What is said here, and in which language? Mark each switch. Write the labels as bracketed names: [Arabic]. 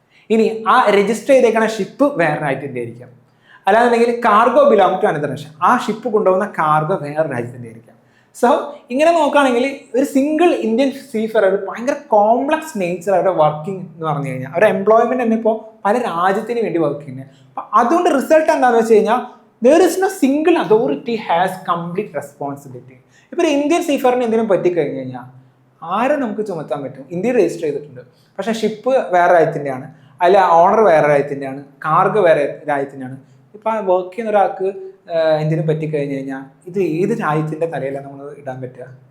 [Malayalam] ഇനി ആ രജിസ്റ്റർ ചെയ്തേക്കുന്ന ഷിപ്പ് വേറെ രാജ്യത്തിൻ്റെ ആയിരിക്കാം. അല്ലാന്നുണ്ടെങ്കിൽ [English] cargo belong to another nation, [Malayalam] ആ ഷിപ്പ് കൊണ്ടുപോകുന്ന കാർഗോ വേറെ രാജ്യത്തിൻ്റെ ആയിരിക്കാം. സോ ഇങ്ങനെ നോക്കുകയാണെങ്കിൽ ഒരു സിംഗിൾ ഇന്ത്യൻ സീഫെയർ ഭയങ്കര കോംപ്ലക്സ് നേച്ചർ അവരുടെ വർക്കിംഗ് എന്ന് പറഞ്ഞു കഴിഞ്ഞാൽ അവരുടെ എംപ്ലോയ്മെന്റ് തന്നെ ഇപ്പോൾ പല രാജ്യത്തിന് വേണ്ടി വർക്ക് ചെയ്യുന്നത്. അപ്പം അതുകൊണ്ട് റിസൾട്ട് എന്താണെന്ന് വെച്ച് കഴിഞ്ഞാൽ [English] there is no single authority has complete responsibility. [Malayalam] ഇപ്പോൾ ഒരു ഇന്ത്യൻ സീഫറിന് എന്തെങ്കിലും പറ്റിക്കഴിഞ്ഞ് കഴിഞ്ഞാൽ ആരും നമുക്ക് ചുമത്താൻ പറ്റും. ഇന്ത്യയിൽ രജിസ്റ്റർ ചെയ്തിട്ടുണ്ട്, പക്ഷേ ഷിപ്പ് വേറെ രാജ്യത്തിൻ്റെയാണ്, അല്ല ഓണർ വേറെ രാജ്യത്തിൻ്റെയാണ്, കാർഗ് വേറെ രാജ്യത്തിൻ്റെയാണ്. ഇപ്പം വർക്ക് ചെയ്യുന്ന ഒരാൾക്ക് എന്തിനും പറ്റിക്കഴിഞ്ഞ് കഴിഞ്ഞാൽ ഇത് ഏത് രാജ്യത്തിൻ്റെ തലയിലാണ് നമ്മൾ ഇടാൻ പറ്റുക?